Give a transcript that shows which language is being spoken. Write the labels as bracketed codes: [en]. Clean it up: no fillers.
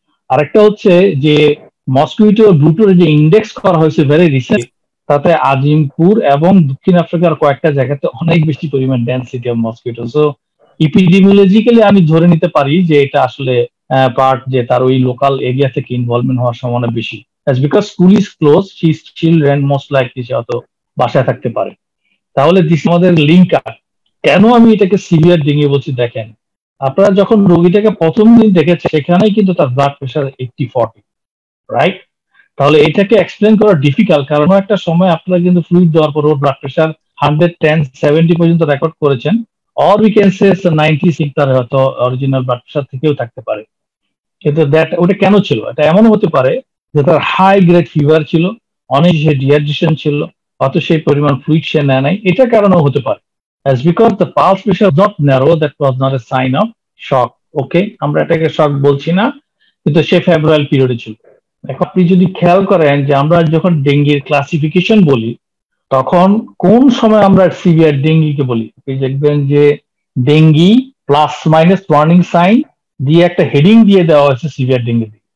[bn] আরেকটা হচ্ছে যে মসকুইটো ব্রুটোর যে ইন্ডেক্স করা হয়েছে ভেরি রিসেন্ট, তাতে আজিমপুর এবং দক্ষিণ আফ্রিকার কয়েকটা জায়গাতে অনেক বেশি পরিমাণ ডেন্সিটি অফ মসকুইটো। সো এপিডেমিওলজিক্যালি আমি ধরে নিতে পারি যে এটা আসলে পার্ট, যে তার ওই লোকাল এরিয়া থেকে ইনভলভমেন্ট হওয়ার সম্ভাবনা বেশি। [en] As because school is closed, she is children most likely [bn] সে হয়তো বাসায় থাকতে পারে। তাহলে দিস আমাদের লিঙ্ক আপ। কেন আমি এটাকে সিভিয়ার ডেঙ্গি বলছি, দেখেন আপনারা যখন রোগীটাকে প্রথম দিন দেখেছে সেখানেই কিন্তু তার ব্লাড প্রেশার 80-40, রাইট? তাহলে এটাকে এক্সপ্লেন করা ডিফিকাল্ট, কারণ একটা সময় আপনারা কিন্তু ফ্লুইড দেওয়ার পর ওর ব্লাড প্রেশার 110-70 পর্যন্ত রেকর্ড করেছেন, [en] or we can say [bn] 96 তার হয়তো অরিজিনাল ব্লাড প্রেশার থেকেও থাকতে পারে। কিন্তু ওটা কেন ছিল? এটা এমন হতে পারে যে তার হাই গ্রেড ফিভার ছিল, অনেক সে ডিহাইড্রেশন ছিল, অত সেই পরিমাণ ফ্লুইড সে নেয় নাই, এটার কারণেও হতে পারে। [en] As because the pulse pressure was not narrow, that was not a sign of shock. [bn] ওকে, আমরা এটাকে শক বলছি না, কিন্তু সে ফেব্রুয়ারি পিরিয়ডে ছিল। এখন আপনি যদি খেয়াল করেন যে আমরা যখন ডেঙ্গির ক্লাসিফিকেশন বলি, তখন কোন সময় আমরা সিভিয়ার ডেঙ্গিকে বলি, আপনি দেখবেন যে dengue plus minus warning sign দিয়ে একটা হেডিং দিয়ে দেওয়া হয়েছে সিভিয়ার ডেঙ্গি।